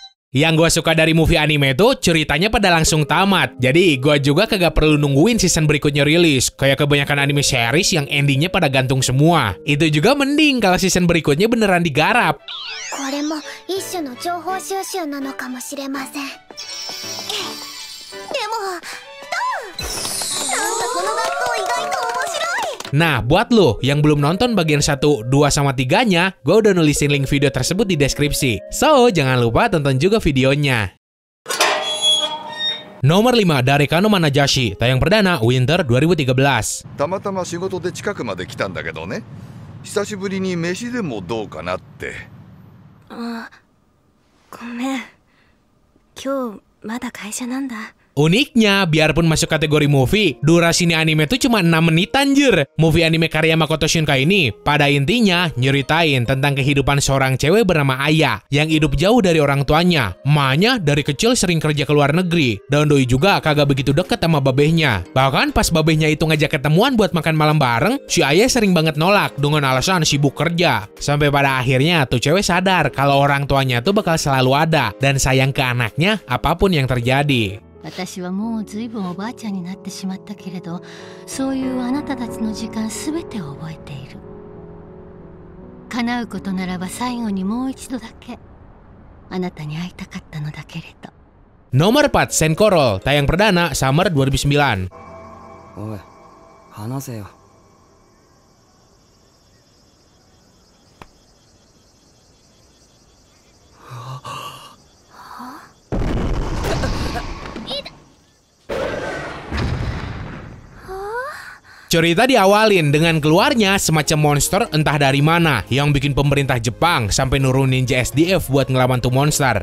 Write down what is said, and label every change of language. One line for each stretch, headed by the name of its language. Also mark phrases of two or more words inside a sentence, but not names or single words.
Indonesian: Yang gue suka dari movie anime tuh ceritanya pada langsung tamat. Jadi gue juga kagak perlu nungguin season berikutnya rilis. Kayak kebanyakan anime series yang endingnya pada gantung semua. Itu juga mending kalau season berikutnya beneran digarap.
Japanese: これも一種の情報収集なのかもしれません。でも、なんかこの学校意外と面白い。
Indonesian: Nah, buat lo yang belum nonton bagian 1, 2, sama 3-nya, gue udah nulisin link video tersebut di deskripsi. So, jangan lupa tonton juga videonya. Nomor 5, Darekano Manajashi, tayang perdana Winter 2013.
Japanese: たまたま仕事で近くまで来たんだけどね。久しぶりに飯でもどうかなって。あ、ごめん。今日まだ会社なんだ。
Indonesian: Uniknya, biarpun masuk kategori movie, durasinya anime tuh cuma 6 menit anjir. Movie anime karya Makoto Shinkai ini, pada intinya, nyeritain tentang kehidupan seorang cewek bernama Aya, yang hidup jauh dari orang tuanya. Emaknya dari kecil sering kerja ke luar negeri, dan doi juga kagak begitu deket sama babehnya. Bahkan pas babehnya itu ngajak ketemuan buat makan malam bareng, si Aya sering banget nolak dengan alasan sibuk kerja. Sampai pada akhirnya tuh cewek sadar kalau orang tuanya tuh bakal selalu ada, dan sayang ke anaknya apapun yang terjadi.
Japanese: 私はもうずいぶんおばあちゃんになってしまったけれど、そういうあなたたちの時間すべてを覚えている。叶うことならば最後にもう一度だけあなたに会いたかったのだけれど。
Indonesian: Nomor 4, Senkorol, tayang perdana Summer 2009.
Japanese: おい、話せよ。
Indonesian: Cerita diawalin dengan keluarnya semacam monster entah dari mana yang bikin pemerintah Jepang sampai nurunin JSDF buat ngelawan tuh monster.